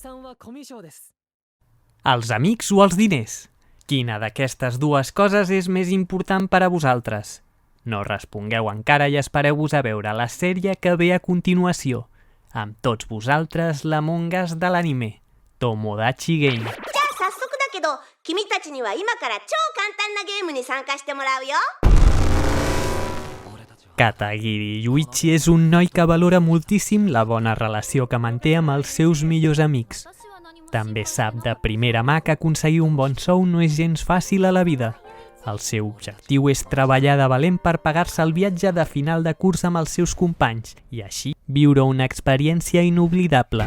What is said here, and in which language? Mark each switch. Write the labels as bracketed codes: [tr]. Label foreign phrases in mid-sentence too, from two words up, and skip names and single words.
[ca] Els amics o els diners? Quina d'aquestes dues coses és més important per a vosaltres? No respongueu encara i espereu-vos a veure la sèrie que ve a continuació. Amb tots vosaltres, l'Among Us de l'anime, Tomodachi Game. [ja] じゃあ早速だけど、君たちには今から超簡単なゲームに参加してもらうよ。 [ca] Katagiri Yuichi és un noi que valora moltíssim la bona relació que manté amb els seus millors amics. També sap de primera mà que aconseguir un bon sou no és gens fàcil a la vida. El seu objectiu és treballar de valent per pagar-se el viatge de final de curs amb els seus companys i així viure una experiència inoblidable.